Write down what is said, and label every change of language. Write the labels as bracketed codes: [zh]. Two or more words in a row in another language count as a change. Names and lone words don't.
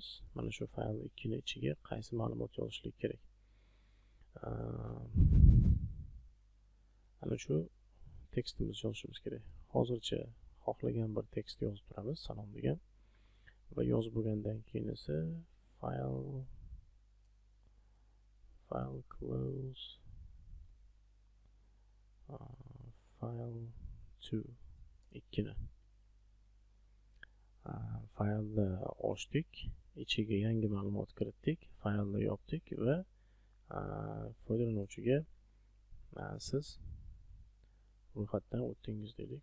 [uz] Mana shu file 2 ni ichiga qaysi ma'lumot yozishlik kerak? Ana shu tekstimizni yozishimiz kerak. Hozircha xohlagan bir tekst yozib turamiz, salom degan. Va yozib bo'lgandan keyin esa [en] file close file [uz] 2 ikkini faylni ochdik, ichiga yangi ma'lumot kiritdik, faylni yopdik va foydalanuvchiga siz ro'yxatdan o'tdingiz dedik.